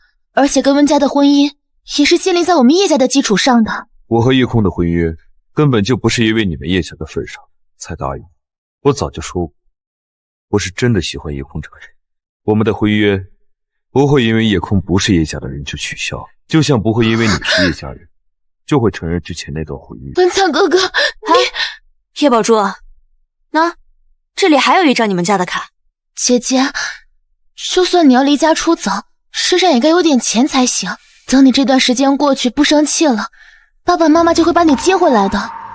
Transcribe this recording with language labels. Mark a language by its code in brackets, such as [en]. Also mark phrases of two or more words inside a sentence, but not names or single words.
[zh] 而且跟溫家的婚姻也是建立在我們葉家的基礎上的。我和夜空的婚約根本就不是因為你們葉家的份上才答應。我早就說過，我是真的喜歡夜空這個人。我們的婚約不會因為夜空不是葉家的人就取消，就像不会因為你是葉家人就會承認之前那段婚約。溫強哥哥，葉寶珠，那這裡還有一張你們家的卡。姐姐，就算你要離家出走，身上也該有點錢才行。等你這段時間過去，不生氣了，爸爸媽媽就會把你接回來的。